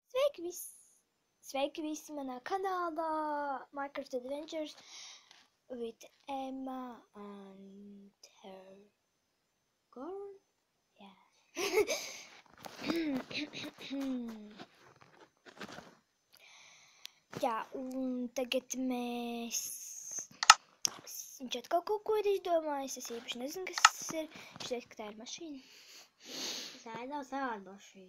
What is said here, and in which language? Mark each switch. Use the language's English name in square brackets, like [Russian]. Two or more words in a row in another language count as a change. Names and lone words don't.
[Latvian] Sveiki visi manā kanālā [English] Minecraft Adventures with Emma and her girl. Yeah. [Latvian] Jā, un tagad viņš atkal kaut ko ir izdomājis. Es īpaši nezinu, kas tas ir. Viņš teica, ka tā ir mašīna. Tā ir daudz tāda mašīna.